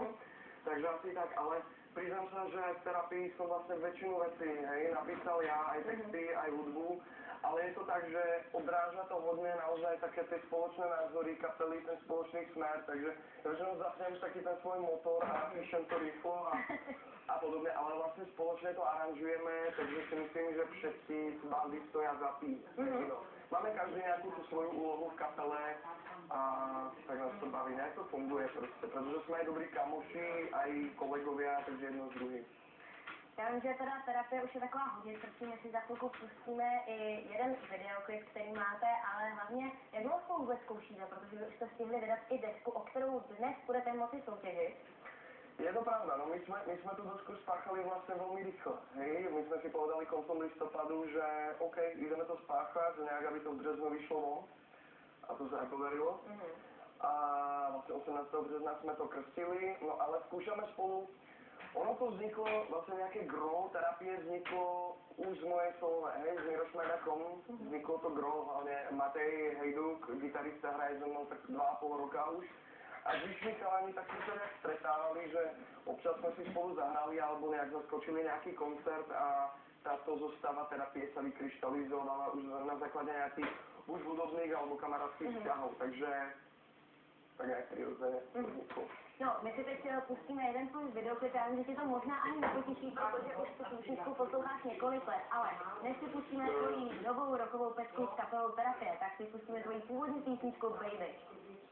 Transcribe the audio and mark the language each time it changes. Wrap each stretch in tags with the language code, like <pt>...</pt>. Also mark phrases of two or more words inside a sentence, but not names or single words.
<sk>Takže asi tak, ale priznám sa, že aj v Terapii som vlastne väčšinu vecí, hej, napísal ja, aj texty, aj hudbu, ale je to tak, že odráža to hodne naozaj také tie spoločné názory kapely, ten spoločný smer, takže ja väčšinou zapnem taký ten svoj motor a napíšem to rýchlo a podobne, ale vlastne spoločne to aranžujeme, takže si myslím, že všetky bandy stoja za tým, no. Máme každý nejakú tú svoju úlohu v kapele a tak nás to baví, nejak to funguje proste, pretože sme aj dobrí kamoši, aj kolegovia, takže jedno s druhým.</sk> <cs>Já vím, že teda Terapie už je taková hodně srdcí, my si za chvilku pustíme i jeden videoklip, který máte, ale hlavně, jak dlouho spolu vůbec zkoušíte, protože vy už jste stihli vydat i desku, o kterou dnes budete moci soutěžit.</cs> <sk>Je to pravda, no my sme tú dosku spáchali vlastne veľmi rýchlo, hej, my sme si povedali koncom listopadu, že OK, ideme to spáchať, nejak aby to v březnu vyšlo von a to sa aj podarilo. A vlastne 18. března sme to krstili, no ale skúšame spolu. Ono to vzniklo, vlastne nejaké gro Terapie vzniklo už z mojej solové, hej, z mirošmajda.com, vzniklo to gro, hlavne Matej Hejduk, gitarista, hraje so mnou tak 2,5 roka už. a zvyšní chalani tak sme sa nejak stretávali, že občas sme si spolu zahrali alebo nejak zaskočili nejaký koncert a táto zostava terapie sa vykryštalizovala už na základe nejakých buď hudobných alebo kamarádských vzťahov,</sk> <cs>takže tak nějak přirozeně vzniklo. No, my si teď pustíme jeden tvůj videoklip, já vím, že tě to možná ani nepotěší, protože už tu písničku posloucháš několik let, ale než si pustíme tvoji novou rockovou pecku s kapelou Terapie, tak si pustíme tvoji původní písničku Baby.</cs>